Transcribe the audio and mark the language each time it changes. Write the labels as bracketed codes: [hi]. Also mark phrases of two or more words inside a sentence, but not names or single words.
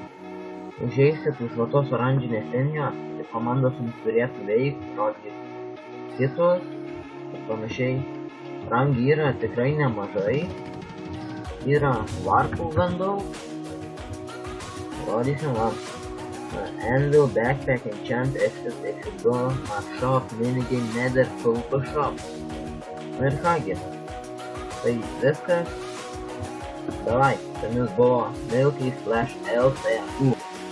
[lt] Užeisit už tos oranžinės linijos, tai komandos jums turėtų veikti, rodyti kitus ir panašiai. Rangų yra tikrai nemažai. Yra varpų gan daug. Rodysim vam. Anvil, Backpack, Enchant, Exit, Exit Door, Map Shop, Minigame, Nether, Pulpo Shop. Na ir kągi. Tai viskas. Davai, su jumis buvo Milky Flash LT.